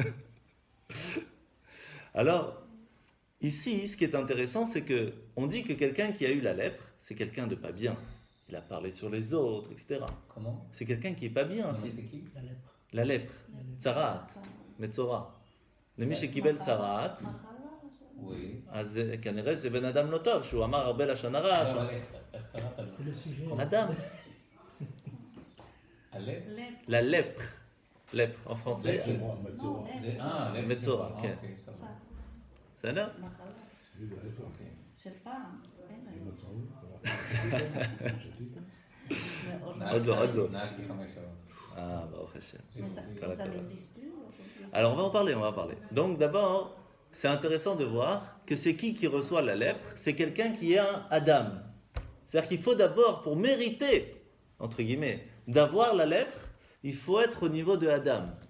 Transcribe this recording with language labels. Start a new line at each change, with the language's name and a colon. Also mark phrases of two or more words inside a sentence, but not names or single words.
French: Alors, ici, ce qui est intéressant, c'est que on dit que quelqu'un qui a eu la lèpre, c'est quelqu'un de pas bien. Il a parlé sur les autres, etc. Comment? C'est quelqu'un qui est pas bien. C'est qui? La lèpre. La lèpre. Tzarat. Metzora. Le
Hebrew: מי שקיבל צרעת.
French: Oui.
Hebrew: אז כנראה זה בן אדם לא טוב, שהוא אמר הרבה לשון הרע.
French: C'est le sujet. אדם. Alep. La lèpre. Lèpre, en français. Non, lèpre. Metzora, ok. ça va. Ça, C'est là
Hebrew: מחלה. Ok. של פעם, אין היום. מאוד עוד לא, עוד לא. נהגתי 5 שעות.
French: Ah, bah, au Hashem. Mais ça Voilà, ça voilà. n'existe plus aujourd'hui. Alors on va en parler, on va en parler. Donc d'abord, c'est intéressant de voir que c'est qui reçoit la lèpre? C'est quelqu'un qui est un Adam. C'est-à-dire qu'il faut d'abord, pour mériter, entre guillemets, d'avoir la lèpre, il faut être au niveau de Adam.